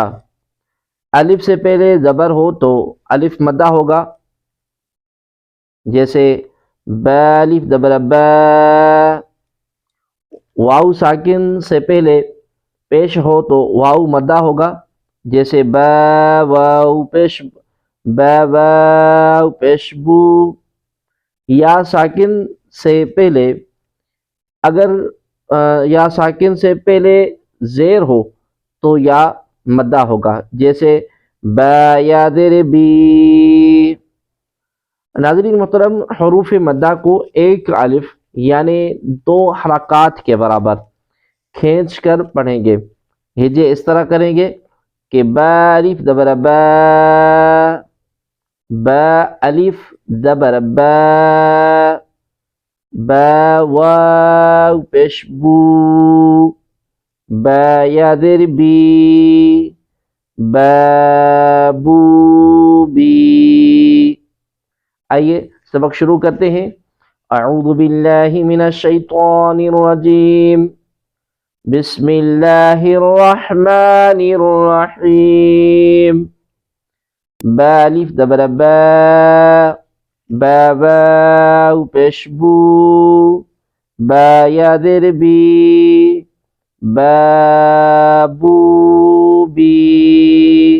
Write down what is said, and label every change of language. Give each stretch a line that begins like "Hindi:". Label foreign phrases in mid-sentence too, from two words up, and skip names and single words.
Urdu: الف سے پہلے زبر ہو تو الف مدہ ہوگا، جیسے بالف زبر با۔ واو ساکن سے پہلے پیش ہو تو واو مدہ ہوگا، جیسے با واو پیش با واو پیش بو۔ یا ساکن سے پہلے یا ساکن سے پہلے زیر ہو تو یا مدہ ہوگا، جیسے با یا در بی۔ ناظرین محترم، حروف مدہ کو ایک الف یعنی 2 حرکات کے برابر کھینچ کر پڑھیں گے۔ ہجے اس طرح کریں گے کہ با الف زبر با، با الف زبر با، با واو پیش بو، با یا در بی، با بو بی۔ آئیے سبق شروع کرتے ہیں۔
Arabic: اعوذ باللہ من الشیطان الرجیم، بسم اللہ الرحمن الرحیم۔
Urdu: با الف زبر با، با واو پیش بو، با یا در بی، با بو بی۔